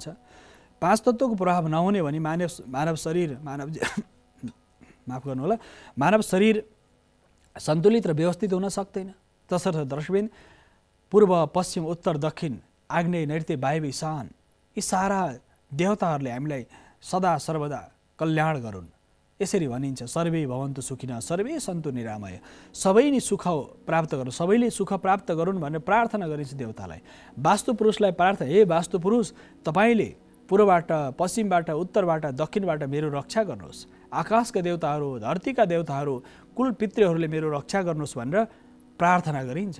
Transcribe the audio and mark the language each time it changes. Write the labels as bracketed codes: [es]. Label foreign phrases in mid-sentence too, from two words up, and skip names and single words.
[ne] 5 तत्त्वको प्रभाव नहुने भने मानव शरीर मानव शरीर सन्तुलित र व्यवस्थित हुन सक्दैन। तसर्थ दर्शकबिन पूर्व पश्चिम उत्तर दक्षिण आग्नेय नैऋत्य वायव्य ईशान यी सारा देवताहरूले हामीलाई सदा सर्वदा कल्याण गरून्, यसरी भनिन्छ, [sa] सर्वे भवन्तु सुखिनः सर्वे सन्तु निरामय। [ne] सबै नै सुख प्राप्त गरून्, सबैले सुख प्राप्त गरून् भनेर प्रार्थना गरिन्छ देवतालाई। वास्तु पुरुषलाई प्रार्थना, हे वास्तु पुरुष तपाईले पूर्वबाट, पश्चिमबाट, उत्तरबाट, दक्षिणबाट मेरो रक्षा गर्नुहोस्। आकाशका देवताहरू, धरतीका देवताहरू, कुल पितृहरूले मेरो रक्षा गर्नुहोस् भनेर प्रार्थना गरिन्छ।